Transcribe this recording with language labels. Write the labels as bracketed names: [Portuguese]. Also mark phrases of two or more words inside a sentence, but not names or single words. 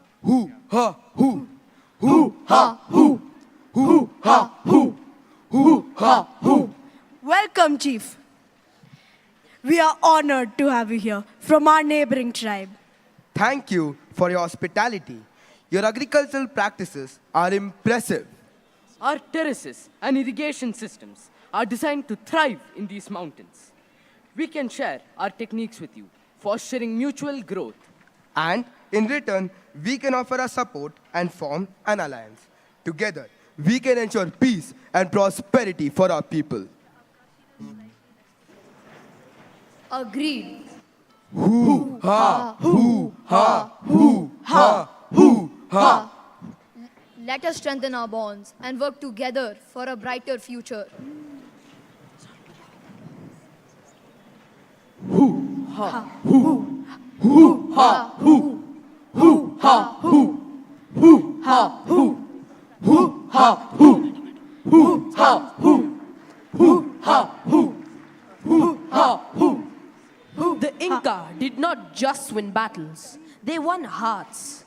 [English] Hoo ha hoo. Hoo ha hoo. Hoo ha hoo. Hoo ha hoo. Welcome, Chief. We are honored to have you here from our neighboring tribe. Thank you for your hospitality. Your agricultural practices are impressive. Our terraces and irrigation systems are designed to thrive in these mountains. We can share our techniques with you, fostering mutual growth. And in return, we can offer our support and form an alliance. Together, we can ensure peace and prosperity for our people. Agreed. Hoo ha hoo ha hoo ha hoo ha. Let us strengthen our bonds and work together for a brighter future. Hoo ha hoo. Hoo ha hoo. Hoo ha hoo. Hoo ha hoo. Hoo ha hoo. Hoo ha hoo. Hoo ha hoo. Hoo ha hoo. The Inca did not just win battles, they won hearts.